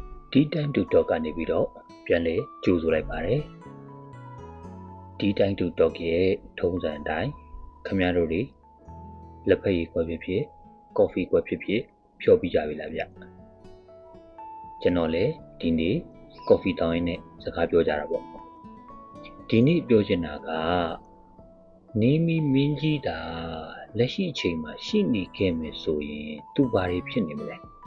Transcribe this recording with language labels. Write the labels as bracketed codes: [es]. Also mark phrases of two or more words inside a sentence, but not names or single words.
[my] D-Time to Talk ကနေပြီးတော့ပြန်လဲကြိုဆိုလိုက်ပါတယ် D-Time to Talk ရဲ့ထုံးစံအတိုင်းခင်ဗျားတို့တွေလက်ဖက်ရည်ကွက်ဖြစ်ဖြစ်ကော်ဖီကွက်ဖြစ်ဖြစ်ဖြောပြီးကြပြီလားဗျကျွန်တော်လည်းဒီနေ့ကော်ဖီတောင်းရင်းနဲ့စကားပြောကြတာပေါ့ဒီနေ့ပြောချင်တာကနေမီမင်းကြီးတာလက်ရှိအချိန်မှာရှိနေခဲ့မယ်ဆိုရင်သူဘာတွေဖြစ်နေမလဲ